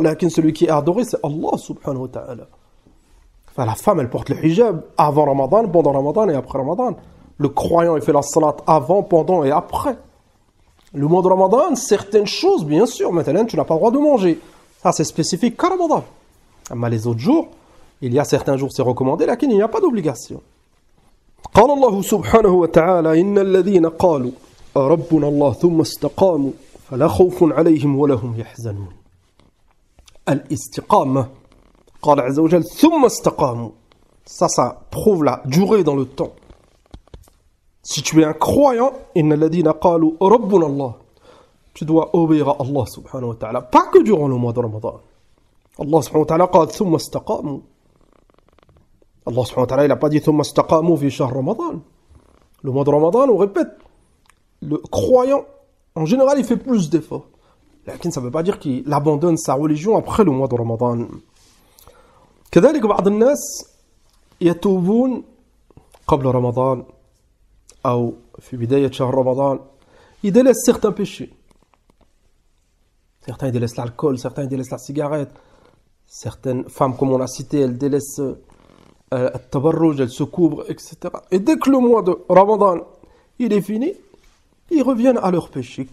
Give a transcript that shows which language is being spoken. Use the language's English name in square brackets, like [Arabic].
[French] Là, celui qui est adoré, c'est Allah subhanahu wa ta'ala. Enfin, la femme, elle porte le hijab avant Ramadan, pendant Ramadan et après Ramadan. Le croyant, il fait la salat avant, pendant et après. Le mois de Ramadan, certaines choses, bien sûr, maintenant, tu n'as pas le droit de manger. Ça, c'est spécifique qu'à Ramadan. Mais les autres jours, il y a certains jours, c'est recommandé, là, il n'y a pas d'obligation. [Arabic] قال الله سبحانه وتعالى إن الذين قالوا ربنا الله ثم استقاموا فلا خوف عليهم ولا هم يحزنون الاستقامة قال عز وجل ثم استقاموا [French] ça prouve la durée dans le temps. Si tu es un croyant [Arabic] إن الذين قالوا ربنا الله [French] tu dois obéir à Allah subhanahu wa ta'ala pas que durant le mois de Ramadan. [Arabic] Allah subhanahu wa ta'ala قال ثم استقاموا Allah subhanahu wa ta'ala, [French] il n'a pas dit [Arabic] ثم استقاموا في شهر رمضان. [French] Le mois de Ramadan, on répète, le croyant, en général, il fait plus d'efforts. Mais ça ne veut pas dire qu'il abandonne sa religion après le mois de Ramadan. [Arabic] كذلك بعض الناس يتوبون قبل رمضان أو في بداية شهر رمضان. [French] Ils délaissent certains péchés. Certains ils délaissent l'alcool, certains ils délaissent la cigarette. Certaines femmes, comme on l'a cité, elles délaissent التبرج, elles se couvrent, etc. Et dès que le mois de Ramadan il est fini, ils reviennent à leur péché.